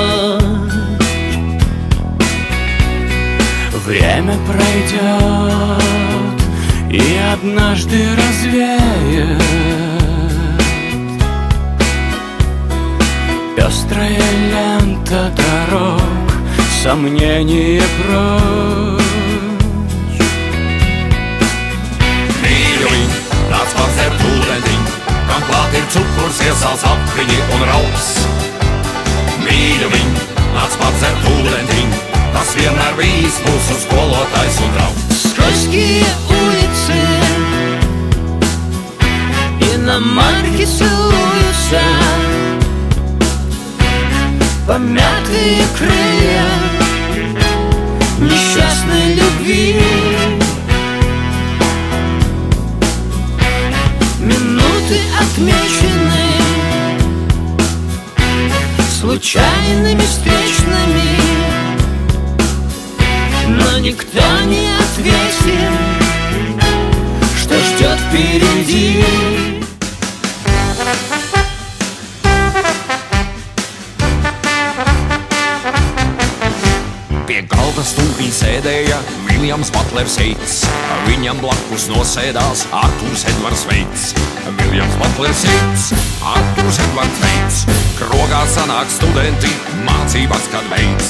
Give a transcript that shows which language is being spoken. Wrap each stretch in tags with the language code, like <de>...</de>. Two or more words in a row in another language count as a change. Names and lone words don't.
<ru>время пройдет и однажды развеет пестрая лента дорог, сомнения прочь.</ru> <lv>Mīļumiņ, nāc padzert ūdentiņ, kam klāt ir cukurs, iesāls apviņi un rauks. Mīļumiņ, nāc padzert ūdentiņ, tas vienmēr bijis mūsu skolotājs un draugs.</lv> <ru>Скользкие улицы, иномарки целуются, помятые крылья несчастной любви. Минуты отмечены случайными встречными, но никто не ответил, что ждет впереди.</ru> <lv>Pie galda stūrī sēdēja Viljams Butlers Heits, viņam blakus nosēdās Artūrs Edvards Veits. Viljams Butlers Heits, Artūrs Edvards Veits, krogā sanāk studenti, mācībās kad beidz.</lv>